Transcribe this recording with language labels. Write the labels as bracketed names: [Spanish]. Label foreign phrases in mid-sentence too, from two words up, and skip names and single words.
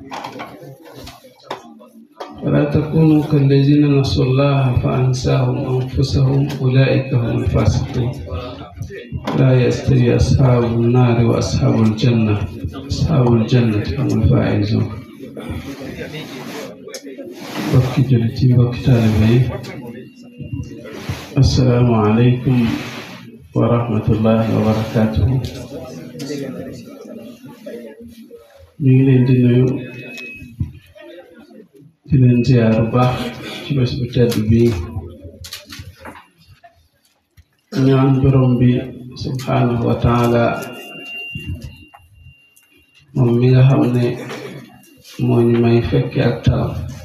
[Arabic] ولا تكونوا كالذين نسوا الله فأنساهم أنفسهم أولئك هم الفاسقون لا يستوي أصحاب النار وأصحاب الجنة أصحاب الجنة هم الفائزون [Wolof] bokki jullit bokki taalibe [Arabic] السلام عليكم ورحمة الله وبركاته [Wolof] ñu ngi leen di nuyu di leen ziar bu baax ci bés bu tedd bi ñaan borom bi [Arabic] سبحانه وتعالى [Wolof] moom mi nga xam ne moo ñu may fekke ak talam